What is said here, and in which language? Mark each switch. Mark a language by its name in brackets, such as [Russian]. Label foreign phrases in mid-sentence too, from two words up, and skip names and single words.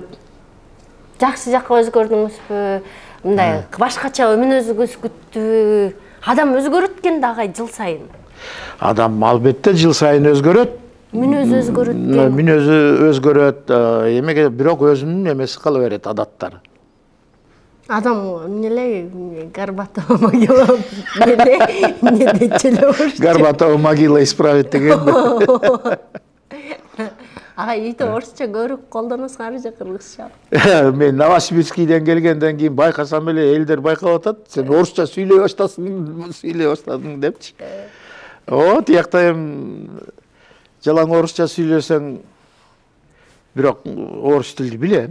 [Kyrgyz] Жакшы жакка өзгөрдүңүзбү? Мындай башкача мүнөзүңүз күттү? Адам өзгөрөт экен да агай жыл сайын. Адам албетте жыл сайын өзгөрөт. Мүнөзү өзгөрөт экен. Мүнөзү өзгөрөт. Эмеге бирок өзүнүн эмеси кала берет, адаттары. Адам эмнеле [Russian] Горбатова могила [Kyrgyz] не деле. [Russian] Горбатова могила исправит деген. [Kyrgyz] Агай үйдө орусча көрүп колдоносуңар же кыргызча? Мен Новосибирскийден келгенден кийин байкасам эле элдер байкап атат. Сен орусча сүйлөй баштадың депчи. Тиякта эми жалаң орусча сүйлөсөң, бирок орус тилди билем.